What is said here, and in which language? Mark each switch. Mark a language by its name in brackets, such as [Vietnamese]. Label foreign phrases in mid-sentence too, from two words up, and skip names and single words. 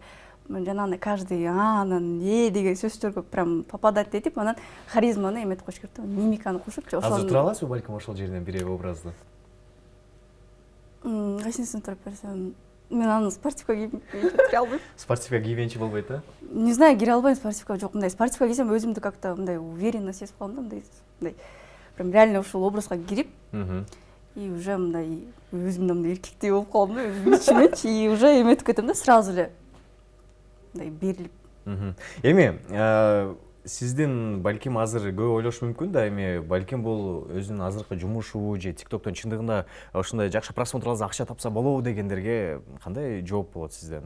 [Kyrgyz] Мен жанагындай каждый анан деген сөздөргө [Russian] прям попадать [Kyrgyz] этип, анан харизманы эметип коюш керек да, мимиканы кошупчу. Азыр тура аласызбы балким ошол жерден бир образды? Кайсысын туруп берсем, мен аны спортивка кийип кире албайм. Спортивка кийбенчи болбойт да? [Russian] Не знаю, [Kyrgyz] кире албайм спортивка, жок, мындай спортивка кийсем өзүмдү как-то мындай уверенно сезип калам да, мындай прям реально ушул образга кирип, [Russian] и уже [Kyrgyz] мындай өзүмдө мындай эркектей болуп калдым да, өзүм ичименчи, [Russian] и уже [Kyrgyz] эметип кетем да, сразу эле мындай берилип. Эми сиздин балким азыр көп ойлош мүмкүн да, эми балким бул өзүнүн азыркы жумушу же ТикТоктон чындыгында ушундай жакшы просмотрларга акча тапса болобу дегендерге кандай жооп болот сизден?